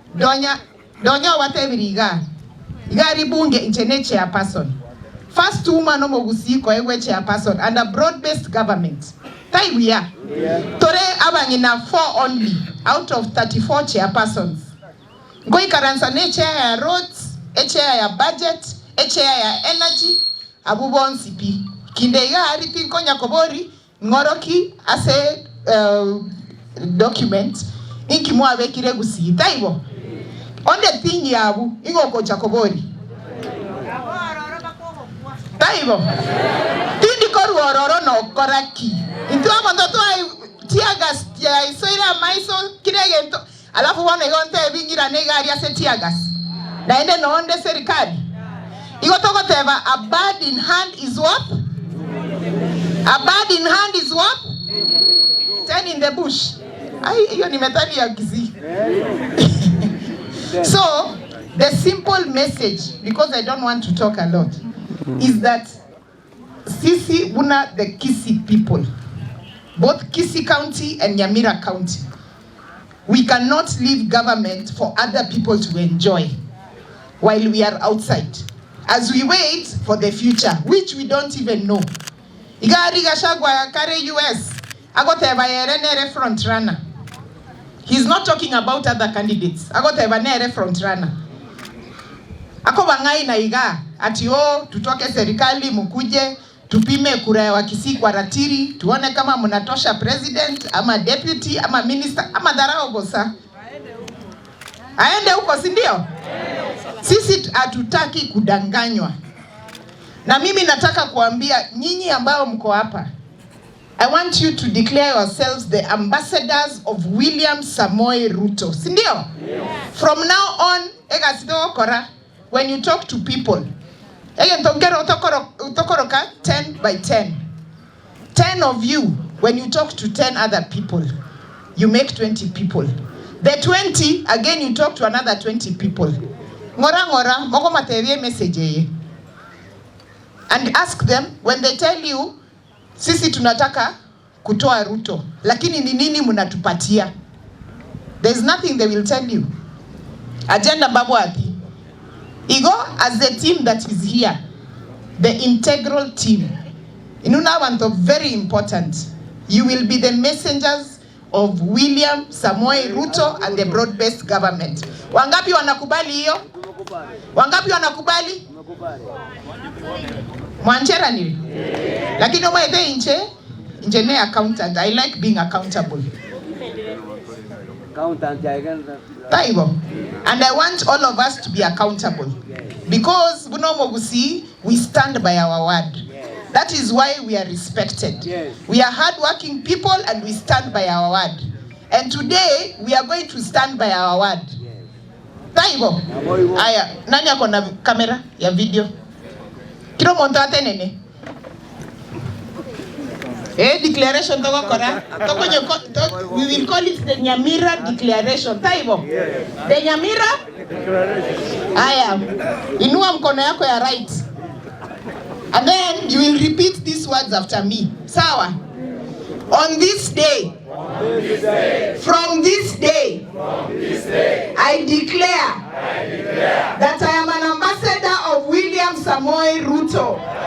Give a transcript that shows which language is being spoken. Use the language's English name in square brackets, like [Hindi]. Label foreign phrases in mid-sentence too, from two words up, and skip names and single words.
[Gusii] donya watebiriga igari bunge inchene [English] chairperson first woman [Gusii] omogusi ko ewe [English] chairperson and a broad-based government [Gusii] taibuya tore abangina [English] 4 only out of 34 chairpersons [Gusii] ngoi karansa ne chair ya roads chair ya budget chair ya energy abubon CP kindega ari pinko nyakobori ngoroki ase document inki mwabe kiregusi taibo [English] on the thing [Gusii] yabu ingoko chakobori taibo tindi koru ororo no koraki into amondoto tiagas ya isoira maiso kirege alafu wana yonte bingira negari ase tiagas na ende no onde serikali igotoko teba [English] a bird in hand is what? A bird in hand is what? 10 in the bush. [Swahili] Hiyo ni methali ya Kisii. [English] So, the simple message, because I don't want to talk a lot, is that sisi una the Kisii people, both Kisii County and Nyamira County, we cannot leave government for other people to enjoy while we are outside. As we wait for the future, which we don't even know. [Gusii] Igari Gachagua kare US, agoteba nere [English] front runner. He's not talking about other candidates. [Gusii] Agoteba nere [English] front runner. [Swahili] Ako bangai na iga ati tutoke serikali mukuje tupime kura ya Wakisii kwa ratiri tuone kama mnatosha president ama deputy ama minister ama dharau bosa. Aende huko si ndio? Sisi hatutaki kudanganywa. Na mimi nataka kuambia nyinyi ambao mko hapa, [English] I want you to declare yourselves the ambassadors of William Samoei Ruto. [Swahili] Si ndio? [English] From now on, when you talk to people, utokoroka 10 by 10. 10 of you, when you talk to 10 other people, you make 20 people. The 20, again you talk to another 20 people. [Gusii] Ngora, moko matevie message. [English] And ask them, when they tell you, [Swahili] sisi tunataka kutoa Ruto, lakini ni nini mnatupatia? [English] There's nothing they will tell you. [Gusii] Agenda babu ati. [English] Igo as the team that is here, the integral team. [Gusii] Inuna wanto [English] very important. You will be the messengers of William Samoei Ruto and the broad-based government. [Swahili] Wangapi wanakubali hiyo? Wangapi wanakubali? Mwanchera ni? [Gusii] Lakini umaete inche ne accountant. [English] I like being accountable. [Gusii] Taibo. [English] And I want all of us to be accountable. Because we stand by our word. That is why we are respected. We are hardworking people and we stand by our word. And today we are going to stand by our word. [Gusii] Taibo. [Swahili] Aya, nani ako na kamera ya video? [Gusii] Kiro monto ate nene. Declaration toko kora. [English] We will call it the Nyamira Declaration. Taibo. The Nyamira Declaration. Aya. [Swahili] Inua mkono yako ya right. [English] And then you will repeat these words after me. Sawa. On this day. From this day, I declare that I am an ambassador of William Samoei Ruto.